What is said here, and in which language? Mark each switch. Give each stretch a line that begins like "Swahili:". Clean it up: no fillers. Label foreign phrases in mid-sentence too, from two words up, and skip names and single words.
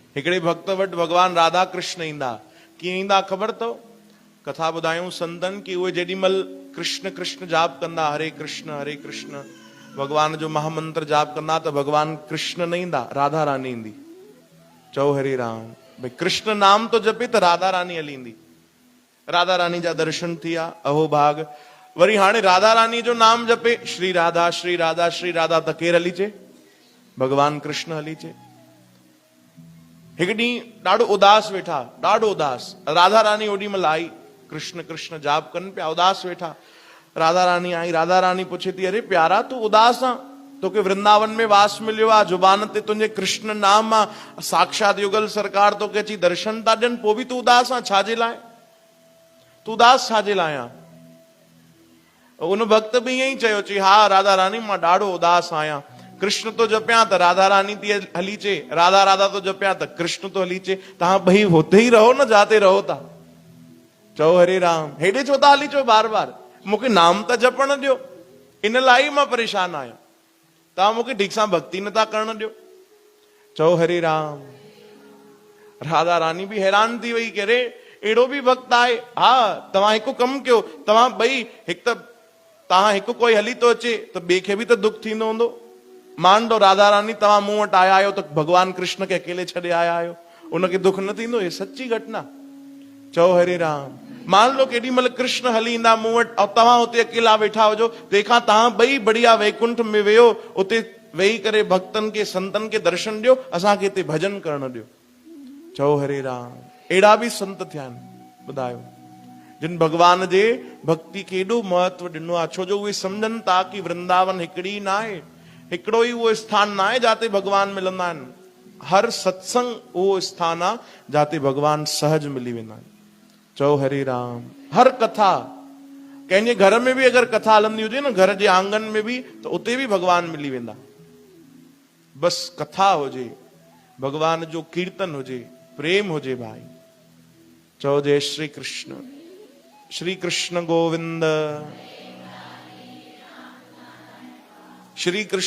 Sindhi: हिकिड़े भक्त वटि भगवान राधा कृष्ण ईंदा, कीअं ईंदा ख़बर अथव? कथा ॿुधायूं संतन की उहे जेॾीमहिल कृष्ण कृष्ण जाप कंदा, हरे कृष्ण भगवान जो महामंत्र जाप कंदा, त भगवान कृष्ण न ईंदा, राधा रानी ईंदी। चओ हरे राम। भाई कृष्ण नाम तो जपे त राधा रानी हली ईंदी। राधा रानी जा दर्शन थिया, अहो भाग। वरी हाणे राधा रानी जो नाम जपे, श्री राधा श्री राधा श्री राधा, त केर हली चे? भगवान कृष्ण हली चे। हिकु ॾींहुं ॾाढो उदास वेठा, ॾाढो उदास। राधा रानी ओॾी महिल आई, कृष्ण कृष्ण जाप कनि पिया, उदास वेठा। राधा रानी आई, राधा रानी पुछे थी, अरे प्यारा तू उदास आ? तोखे वृंदावन में वास मिलियो आ, जुबान ते तुंहिंजे कृष्ण नाम आ, साक्षात युगल सरकार तोखे अची दर्शन था ॾियनि, पोइ बि तू उदास आ? छाजे लाइ तू उदास छाजे लाइ आ? उन भक्त बि ईअं ई चयो, चई हा राधा रानी मां ॾाढो उदास आहियां। कृष्ण तो जपिया त राधा रानी थी हली चे, राधा राधा तो जपिया त कृष्ण तो हली चे। तव्हां ॿई हुते ही रहो न जाते रहो था। चओ हरे राम। हेॾे छो था हली चो बार बार? मूंखे नाम त जपण ॾियो, इन लाइ मां परेशान आहियां। तव्हां मूंखे ठीक सां भक्ति नथा करण ॾियो। चओ हरे राम। राधा रानी भी हैरान थी वई, करे एड़ो भी भक्त आहे? हा तव्हां हिकु कमु कयो, तव्हां ॿई, हिकु त तव्हां हिकु कोई हली तो अचे त ॿिए खे बि त दुख थींदो हूंदो। मान लो राधा रानी तव्हां मूं वटि आया आहियो त भगवान कृष्ण खे अकेले छॾे आया आहियो, उनखे दुख न थींदो? हे सच्ची घटना। चओ हरे राम। मान लो केॾी महिल कृष्ण हली ईंदा मूं वटि, ऐं तव्हां हुते अकेला वेठा हुजो, तंहिंखां तव्हां ॿई बढ़िया वैकुंठ में वेहो, उते वेही करे भक्तनि खे संतनि खे दर्शन ॾियो, असांखे हिते भजन करण ॾियो। चओ हरे राम। अहिड़ा बि संत थिया आहिनि, ॿुधायो, जिन भगवान जे भक्ति खे एॾो महत्व ॾिनो आहे, छो जो उहे सम्झनि था कि वृंदावन हिकिड़ी न आहे, हिकिड़ो ई उहो स्थान न आहे जाते भगवान मिलंदा आहिनि। हर सत्संग उहो स्थान आहे जाते भगवान सहज मिली वेंदा आहिनि। चओ हरे राम। हर कथा, कंहिंजे घर में भी अगर कथा हलंदी हुजे न, घर जे आंगन में भी, तो उते भी भगवान मिली वेंदा। बस कथा हुजे, भगवान जो कीर्तन हुजे, प्रेम हुजे भाई। चओ जय श्री कृष्ण। श्री कृष्ण गोविंद। श्री कृष्ण